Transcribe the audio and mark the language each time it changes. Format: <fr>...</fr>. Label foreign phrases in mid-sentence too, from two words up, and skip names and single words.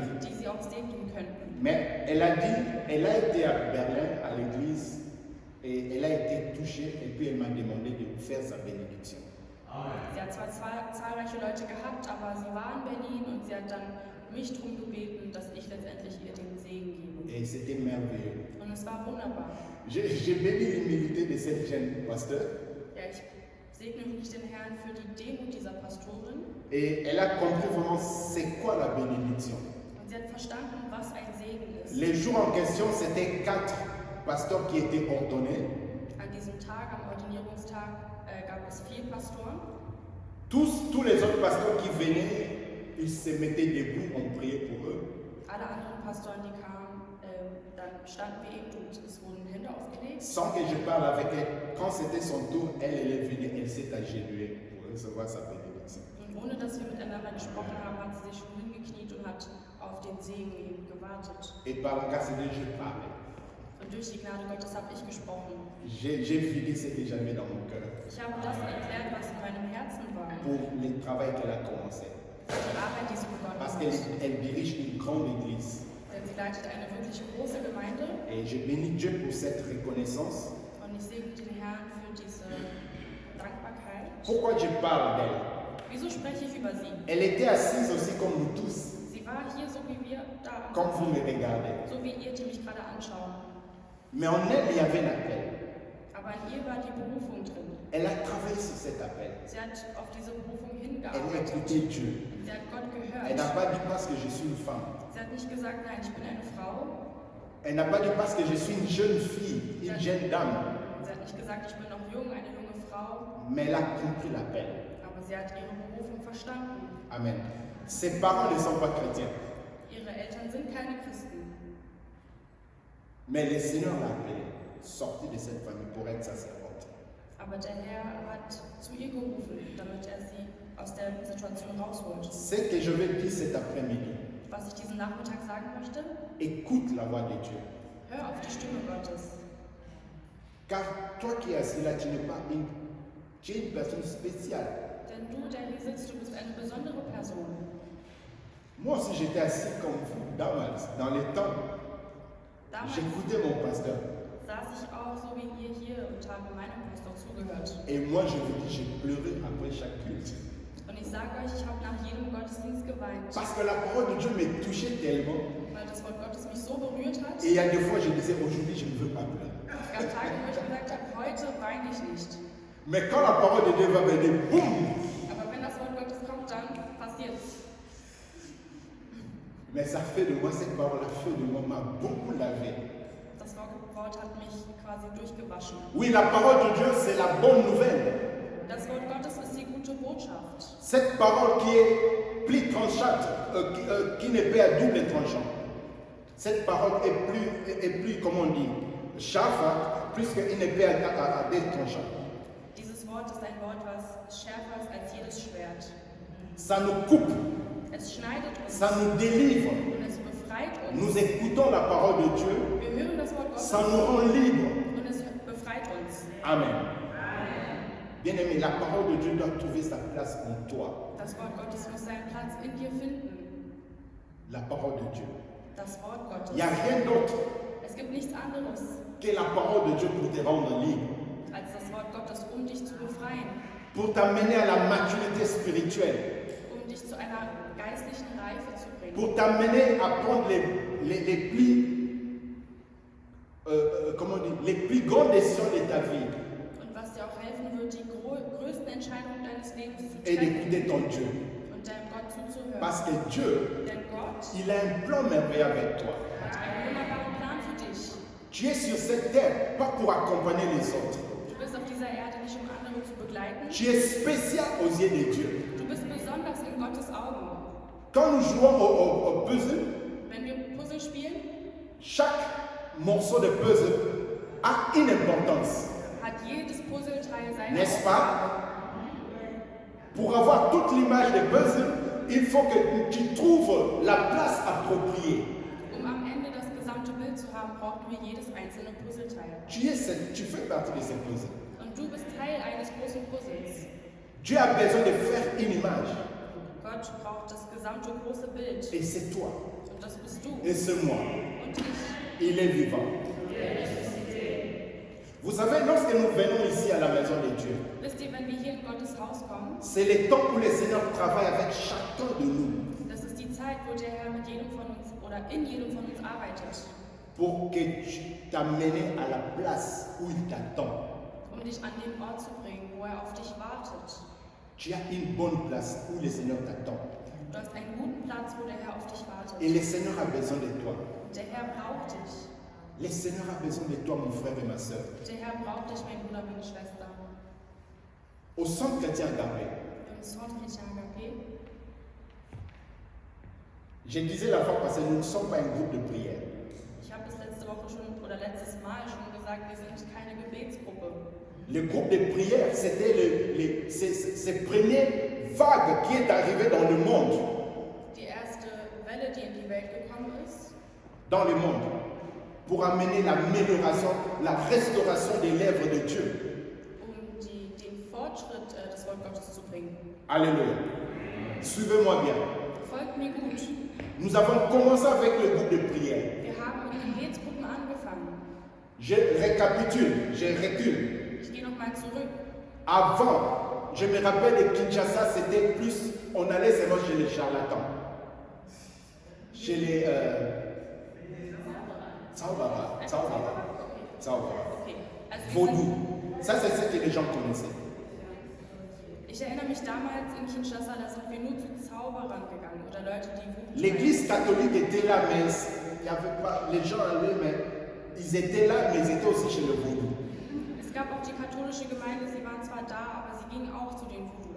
<de>die sie auch segnen könnten.</de> <fr>Mais elle a dit, elle a été à Berlin, à l'église, et elle a été touchée, et puis elle m'a demandé de faire sa bénédiction.</fr> <de>Sie hat zwar zahlreiche Leute gehabt, aber sie war in Berlin und sie hat dann mich darum gebeten, dass ich letztendlich ihr den Segen gebe.</de> <fr>Et c'était merveilleux.</fr> <de>Und es war wunderbar.</de> <fr>J'ai béni l'humilité de cette jeune pasteur.</fr> <de>Ja, ich segne wirklich den Herrn für die Demut dieser Pastorin.</de> <fr>Et elle a compris vraiment c'est quoi la bénédiction.</fr> <de>Und sie hat verstanden, was ein Segen ist.</de> <fr>Les jours en question, c'était 4 pasteurs qui étaient ordonnés.</fr> <de>An diesem Tag, am Ordinierungstag, gab es 4 Pastoren.</de> <fr>Tous les autres pasteurs qui venaient, ils se mettaient debout, on priait pour eux.</fr> <de>Alle anderen Pastoren, die kamen, dann standen wir eben und es wurden Hände aufgelegt.</de> <fr>Sans que je parle avec elle, quand c'était son tour, elle est venue, elle s'est agenouillée pour recevoir sa bénédiction.</fr> <de>Und ohne dass wir miteinander gesprochen haben, hat sie sich schon hingekniet und hat auf den Segen eben gewartet.</de> <fr>Et par la grâce de Dieu, je parlais.</fr> <de>Und durch die Gnade Gottes habe ich gesprochen.</de> <fr>J'ai vidé ce que j'avais dans mon cœur</fr> <de>Ich habe das erklärt, was in meinem Herzen war.</de> <fr>pour le travail qu'elle a commencé.</fr> <de>Die Arbeit, die sie begonnen</de> <fr>Parce</fr> <de>hat.</de> <fr>qu'elle dirige une grande église.</fr> <de>Denn sie leitet eine wirklich große Gemeinde.</de> <fr>Et je bénis Dieu pour cette reconnaissance.</fr> <de>Und ich segne den Herrn für diese Dankbarkeit.</de> <fr>Pourquoi je parle d'elle?</fr> <de>Wieso spreche ich über sie?</de> <fr>Elle était assise aussi comme nous tous,</fr> <de>Sie war hier so wie wir da.</de> <fr>comme vous me regardez.</fr> <de>So wie ihr, die mich gerade anschauen.</de> <fr>Mais en elle, il y avait l'appel.</fr> <de>Aber in ihr war die Berufung drin.</de> <fr>Elle a travaillé sur cet appel.</fr> <de>Sie hat auf diese Berufung</de> <fr>Elle a</fr> <de>hingearbeitet.</de> <fr>écouté Dieu.</fr> <de>Sie hat Gott</de> <fr>Elle n'a</fr> <de>gehört.</de> <fr>pas dit parce que je suis une femme.</fr> <de>Sie hat nicht gesagt, nein, ich bin eine Frau.</de> <fr>Elle n'a pas dit parce que je suis une jeune fille, une jeune dame.</fr> <de>Sie hat nicht gesagt, ich bin noch jung, eine junge Frau.</de> <fr>Mais elle a compris l'appel.</fr> <de>Aber sie hat ihre Berufung verstanden. Amen.</de> <fr>Ses parents ne sont pas chrétiens.</fr> <de>Ihre Eltern sind keine Christen.</de> <fr>Mais le Seigneur l'a appelée, sortie de cette famille pour être sacerdote.</fr> <de>Aber der Herr hat zu ihr gerufen, damit er sie aus der Situation rausholt.</de> <fr>Ce que je vais dire cet après-midi,</fr> <de>Was ich diesen Nachmittag sagen möchte,</de> <fr>écoute la voix de Dieu.</fr> <de>hör auf die Stimme Gottes.</de> <fr>Car toi qui es assis là, tu n'es pas tu es une personne spéciale.</fr> <de>Denn du, der hier sitzt, du bist eine besondere Person.</de> <fr>Moi aussi, j'étais assis comme vous, dans les temps.</fr> <de>Damals</de> <fr>J'écoutais mon pasteur.</fr> <de>saß ich auch so wie ihr hier und habe meinem Pastor zugehört.</de> <fr>Et moi, je vous dis, j'ai pleuré après chaque culte.</fr> <de>Und ich sage euch, ich habe nach jedem Gottesdienst geweint,</de> <fr>Parce que la parole de Dieu me touchait tellement.</fr> <de>weil das Wort Gottes mich so berührt hat.</de> <fr>Et il y a des fois, je disais, aujourd'hui, je ne veux pas pleurer.</fr> <de>Es gab Tage, wo ich gesagt habe, heute weine ich nicht.</de> <fr>Mais quand la parole de Dieu va venir, boum!</fr> <de>Aber wenn das Wort Gottes kommt, dann passiert's.</de> <fr>Mais ça fait de moi, cette parole a fait de moi, m'a beaucoup lavé.</fr> <de>Das Wort hat mich quasi durchgewaschen.</de> <fr>Oui, la parole de Dieu, c'est la bonne nouvelle.</fr> <de>Das Wort Gottes ist die gute Botschaft.</de> <fr>Cette parole qui est plus tranchante, qui n'est pas à double tranchant. Cette parole est plus, comment on dit, Scharfer, plus qu'une épée à deux tranchants.</fr> <de>Dieses Wort ist ein Wort, was schärfer ist als jedes Schwert.</de> <fr>Ça nous coupe,</fr> <de>Es schneidet uns</de> <fr>ça nous délivre.</fr> <de>und es befreit uns.</de> <fr>Nous écoutons la parole de Dieu,</fr> <de>Wir hören das Wort Gottes</de> <fr>ça nous rend libres.</fr> <de>und es befreit uns. Amen.</de> <fr>Bien-aimé, la parole de Dieu doit trouver sa place en toi.</fr> <de>Das Wort Gottes muss seinen Platz in dir finden.</de> <fr>La parole de Dieu.</fr> <de>Das Wort</de> <fr>Il n'y a</fr> <de>Gottes.</de> <fr>rien d'autre</fr> <de>Es gibt nichts anderes</de> <fr>que la parole de Dieu pour te rendre libre,</fr> <de>als das Wort Gottes, um dich zu befreien,</de> <fr>pour t'amener à la maturité spirituelle,</fr> <de>um dich zu einer geistlichen Reife zu bringen,</de> <fr>pour t'amener à prendre les plus grandes décisions de ta vie</fr> <de>und was dir auch helfen wird, die größten Entscheidungen deines Lebens zu</de> <fr>et</fr> <de>treffen</de> <fr>d'écouter ton Dieu.</fr> <de>und deinem Gott zuzuhören.</de> <fr>Parce que Dieu,</fr> <de>Denn Gott</de> <fr>il a un plan merveilleux avec toi.</fr> <de>hat einen wunderbaren Plan für dich.</de> <fr>Tu es sur cette terre, pas pour accompagner les autres.</fr> <de>Du bist auf dieser Erde nicht, um andere zu begleiten.</de> <fr>Tu es spécial aux yeux de Dieu.</fr> <de>Du bist besonders in Gottes Augen.</de> <fr>Quand nous jouons au puzzle,</fr> <de>Wenn wir Puzzle spielen,</de> <fr>chaque morceau de puzzle a une importance.</fr> <de>hat jedes Puzzleteil seine</de> <fr>N'est-ce</fr> <de>Aufgabe.</de> <fr>Pour avoir toute l'image de puzzle, il faut que tu trouves la place appropriée.</fr> <de>Um am Ende das gesamte Bild zu haben, brauchen wir jedes einzelne Puzzleteil.</de> <fr>Tu fais partie de ce puzzle.</fr> <de>Und du bist Teil eines großen Puzzles.</de> <fr>Dieu a besoin de faire une image.</fr> <de>Gott braucht das gesamte große Bild.</de> <fr>Et c'est toi.</fr> <de>Und das bist du.</de> <fr>Et c'est moi.</fr> <de>Und ich.</de> <fr>Il est vivant. Vous savez, lorsque nous venons ici à la maison de Dieu,</fr> <de>Wisst ihr, wenn wir hier in Gottes Haus kommen,</de> <fr>c'est le temps où le Seigneur travaille avec chacun de nous</fr> <de>das ist die Zeit, wo der Herr mit jedem von uns oder in jedem von uns arbeitet,</de> <fr>pour que tu t'amènes à la place où il t'attend.</fr> <de>um dich an den Ort zu bringen, wo er auf dich wartet.</de> <fr>Tu as une bonne place où le Seigneur t'attend.</fr> <de>Du hast einen guten Platz, wo der Herr auf dich wartet.</de> <fr>Et le Seigneur a besoin de toi.</fr> <de>Der Herr braucht dich.</de> <fr>Le Seigneur a besoin de toi, mon frère et ma soeur.</fr> <de>Der Herr braucht dich, mein Bruder, meine Schwester.</de> <fr>Au centre chrétien Agapé,</fr> <de>Im Centre Chrétien Agapé,</de> <fr>je disais la fois passée, nous ne sommes pas un groupe de prière.</fr> <de>ich habe es letzte Woche schon oder letztes Mal schon gesagt, wir sind keine Gebetsgruppe.</de> <fr>Le groupe de prière, c'était ces premières vagues qui est arrivée dans le monde.</fr> <de>Die erste Welle, die in die Welt gekommen ist,</de> <fr>Dans le monde. Pour amener l'amélioration, la restauration des lèvres de Dieu.</fr> <de>um den Fortschritt des Wort Gottes zu bringen.</de> <fr>Alléluia. Suivez-moi bien.</fr> <de>Folgt mir gut.</de> <fr>Nous avons commencé avec le groupe de prière.</fr> <de>Wir haben mit Gebetsgruppen angefangen.</de> <fr>Je récapitule, je recule.</fr> <de>Ich gehe nochmal zurück.</de> <fr>Avant, je me rappelle de Kinshasa, c'était plus, on allait seulement chez les charlatans. Chez les Tsaobara.</fr> <de>Okay. Also</de> <fr>Vaudou. Ça, c'est ce que les gens connaissaient.</fr> <de>ich erinnere mich damals in Kinshasa, da sind wir nur zu Zauberern gegangen oder Leute, die Voodoo.</de> <fr>L'église catholique était là, mais il y avait pas, les gens allaient, mais ils étaient là, mais ils étaient aussi chez le Vaudou.</fr> <de>Es gab auch die katholische Gemeinde, sie waren zwar da, aber sie gingen auch zu den Voodoo.</de>